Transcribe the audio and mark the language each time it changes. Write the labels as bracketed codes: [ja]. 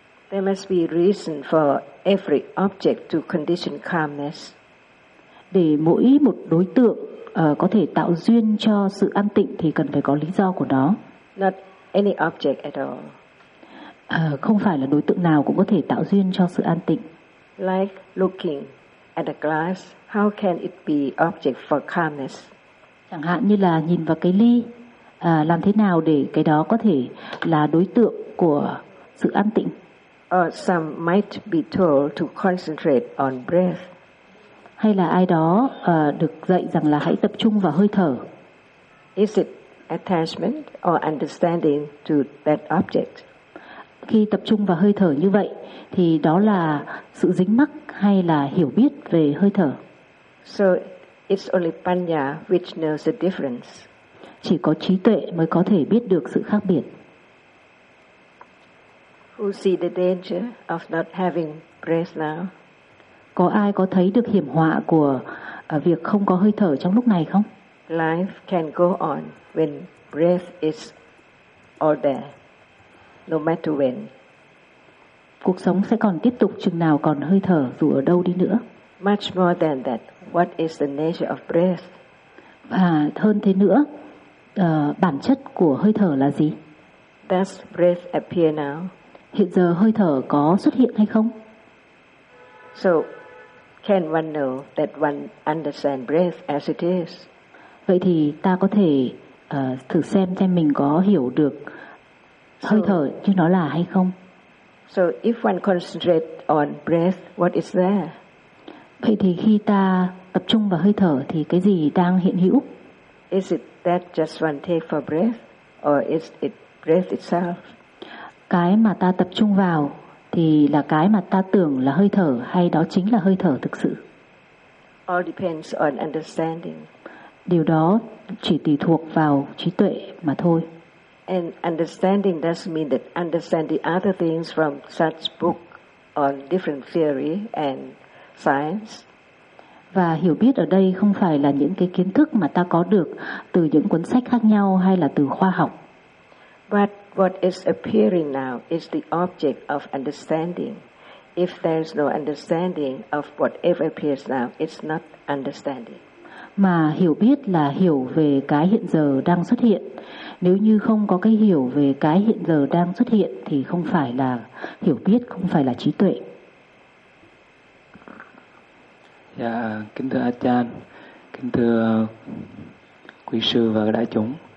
[en] There must be reason for every object to condition calmness. [vi] Để mỗi một đối tượng có thể tạo duyên cho sự an tịnh thì cần phải có lý do của nó. [en] Not any object at all. [vi] Không phải là đối tượng nào cũng có thể tạo duyên cho sự an tịnh. [en] Like looking at a glass, how can it be object for calmness? [vi] Chẳng hạn như là nhìn vào cái ly, làm thế nào để cái đó có thể là đối tượng của sự an tịnh? [en] Or some might be told to concentrate on breath. [vi] Hay là ai đó được dạy rằng là hãy tập trung vào hơi thở. [en] Is it attachment or understanding to that object? [vi] Khi tập trung vào hơi thở như vậy thì đó là sự dính mắc hay là hiểu biết về hơi thở? [en] So it's only panya which knows the difference. [vi] Chỉ có trí tuệ mới có thể biết được sự khác biệt. [en] Who see the danger of not having breath now? [vi] Có ai có thấy được hiểm họa của việc không có hơi thở trong lúc này không? [en] Life can go on when breath is all there, no matter when. [vi] Cuộc sống sẽ còn tiếp tục chừng nào còn hơi thở dù ở đâu đi nữa. [en] Much more than that, what is the nature of breath? [vi] Và hơn thế nữa, bản chất của hơi thở là gì? [en] Does breath appear now? [vi] Hiện giờ hơi thở có xuất hiện hay không? [en] So, can one know that one understands breath as it is? [vi] Vậy thì ta có thể thử xem mình có hiểu được hơi thở như nó là hay không? [en] So, if one concentrate on breath, what is there? [vi] Vậy thì khi ta tập trung vào hơi thở thì cái gì đang hiện hữu? [en] Is it that just one take for breath, or is it breath itself? [vi] Cái mà ta tập trung vào thì là cái mà ta tưởng là hơi thở hay đó chính là hơi thở thực sự? [en] All depends on understanding. [vi] Điều đó chỉ tùy thuộc vào trí tuệ mà thôi. [en] And understanding doesn't mean that understanding other things from such book on different theory and science. [vi] Và hiểu biết ở đây không phải là những cái kiến thức mà ta có được từ những cuốn sách khác nhau hay là từ khoa học. [en] But what is appearing now is the object of understanding. If there is no understanding of whatever appears now, it's not understanding. [vi] Mà hiểu biết là hiểu về cái hiện giờ đang xuất hiện. Nếu như không có cái hiểu về cái hiện giờ đang xuất hiện thì không phải là hiểu biết, không phải là trí tuệ. Dạ, kính thưa Achan, kính thưa quý sư và đại chúng.